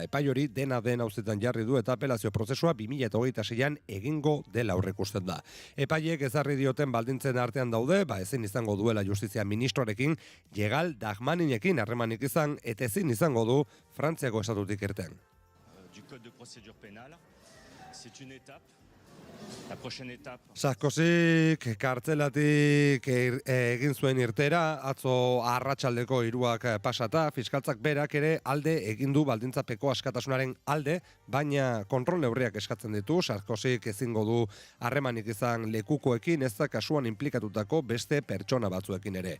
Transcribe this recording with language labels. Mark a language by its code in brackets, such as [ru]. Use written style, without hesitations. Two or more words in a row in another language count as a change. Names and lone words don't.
[eu] Epai hori dena den auzitan jarri du eta apelazio prozesua 2026an egingo dela aurreikusten da. Epaiek ezarri dioten baldintzen artean daude, ezin izango duela justizia ministroarekin, Jegal Dagmaninekin harremanik izan, eta ezin izango du Frantziako estatutik irten. [fr] Du code de procédure pénale, c'est une étape [eu] Sarkozyk kartzelatik egin zuen irtera, atzo arratsaldeko 3 pasata, fiskaltzak berak ere alde egin du baldintzapeko askatasunaren alde, baina kontrol neurriak eskatzen ditu. Sarkozyk ezingo du harremanik izan lekukoekin, ez da kasuan inplikatutako beste pertsona batzuekin ere.